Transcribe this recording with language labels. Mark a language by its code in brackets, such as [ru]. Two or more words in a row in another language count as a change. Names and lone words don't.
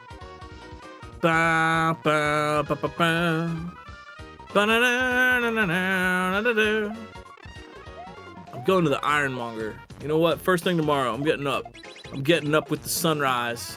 [en] Ba, ba, ba, ba, ba. Ba-na-na-na-na-na-na-na-na. I'm going to the ironmonger. You know what? First thing tomorrow, I'm getting up. I'm getting up with the sunrise.